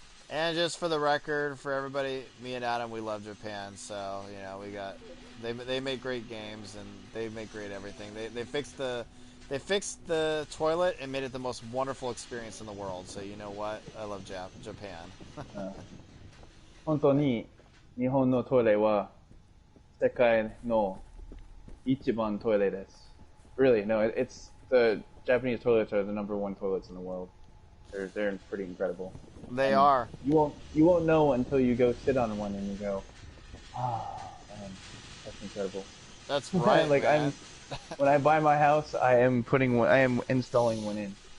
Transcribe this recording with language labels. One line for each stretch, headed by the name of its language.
English: And just for the record, for everybody, me and Adam, we love Japan. So you know, they make great games and they make great everything. They fixed the toilet and made it the most wonderful experience in the world. So you know what? I love Japan.
Japanese: 本当に日本のトイレは世界の一番トイレです.
English: Really, no, it's the Japanese toilets are the #1 toilets in the world. They're pretty incredible. They are. You won't know until you go sit on one and you go, man, that's incredible. That's right. Like man. When I buy my house, I am installing one in.